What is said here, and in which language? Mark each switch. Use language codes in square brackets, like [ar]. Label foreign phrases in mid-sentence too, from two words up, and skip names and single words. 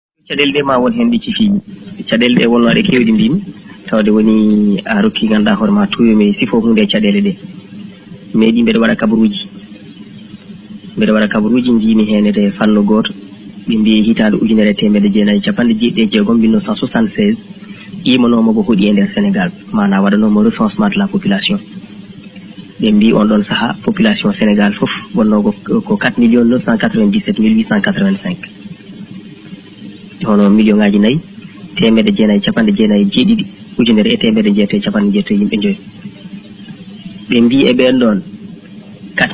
[ff] caɗele ɗe ma won hen ɗi cifiiji caɗele ɗe wonnoɗe kewɗi mbimi tawde woni a rokki ganduɗa hoore ma toyomi sifo hunde e caɗele ɗe meeɗi mbeɗa waɗa kabaruji jiimi hen e fannu goto ɓe mbi hitande ujunere temedde jeenayyi capanɗe jeeɗiɗi e jeegom 1976 imanoma ko hoɗi e nder Sénégal mana waɗanoma [fr] recensement de la population [ff] ɓe mbi on ɗon saaha population Sénégal foof wonno ko 4 997 885 hono million ngaji nayyi temedde jeenayyi capanɗe jeenayyi e jeeɗiɗi ujunere e temedde jeetati capanɗe jeetati yimɓe joyi ɓe mbi e ɓen ɗon 4